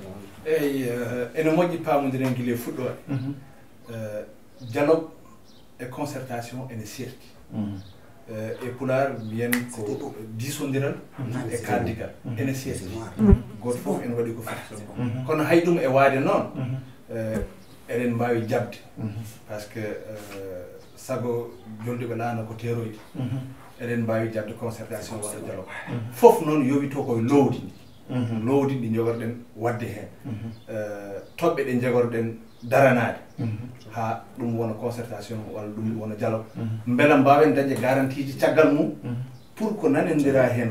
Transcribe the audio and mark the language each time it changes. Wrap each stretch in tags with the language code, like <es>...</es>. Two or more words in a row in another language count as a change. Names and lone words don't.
<ff>eyyi ene moƴƴi pamodiren guila fuɗɗode dialogue e concertation ene serti e Pulaar mbiyen ko disodiral e kaldigal ene serti goto fof ene waɗi ko foti kono hay ɗum e waade noon eɗen mbawi jabde</ff> <fr>par ce que</fr> <ff>sago jolduɓe laana ko teroyde eɗen mbawi jabde concertation walla dialogue fof noon yowito koye lowdi ndi lowdi ɗi jogorɗen wadde hen toɓɓe ɗe jogorɗen daranade ha ɗum wona concertation walla ɗum wona dialogue beela mbawen dañde garantie ji caggal mum pour ko nanondira hen</ff>